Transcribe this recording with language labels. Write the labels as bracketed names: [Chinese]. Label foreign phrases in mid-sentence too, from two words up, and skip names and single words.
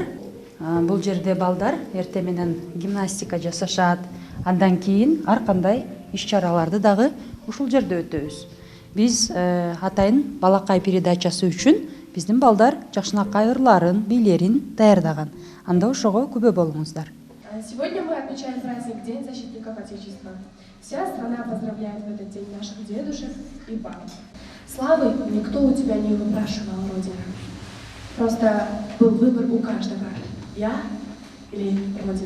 [Kyrgyz] Бул жерде балдар эртең менен гимнастика жасашат. Андан кийин ар кандай иш-чараларды дагы ушул жерде өтөбүз. Биз атайын балакай передачасы үчүн биздин балдар жакшынакай ырларын, бийлерин даярдаган. Анда ошого күбө болуңуздар. [Russian] Сегодня мы отмечаем праздник День защитников Отечества. Вся страна поздравляет в этот день наших дедушек и баб. Славы никто у тебя не выпрашивал, Родина. Просто был выбор у каждого. Я или Родина.